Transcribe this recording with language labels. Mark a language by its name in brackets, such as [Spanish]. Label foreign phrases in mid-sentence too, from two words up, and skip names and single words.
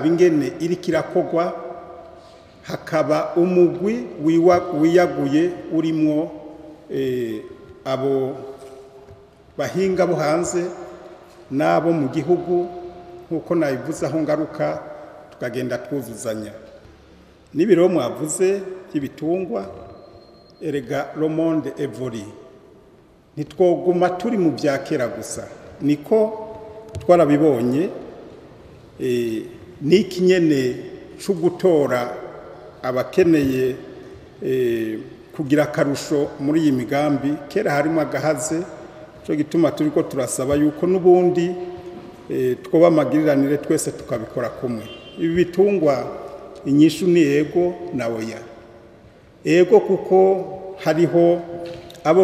[Rundi] ingene iri kirakogwa hakaba umugwi wiyaguye urimwo abo bahinga bo hanze nabo mu gihugu nkuko nabivuze aho ngaruka tukagenda twuzuzanya n'ibiro mwavuze by'ibitungwa erega [French] le monde évolue [Rundi] nitwoguma turi mu byakera gusa niko twarabibonye niki nyene cyo gutora abakeneye kugira karusho muri iyi migambi kera harimo agahaze cyo gituma turiko turasaba yuko nubundi twoba amagiriranire twese tukabikora kumwe ibi bitungwa inyishu ni ego na oya ego kuko hariho abo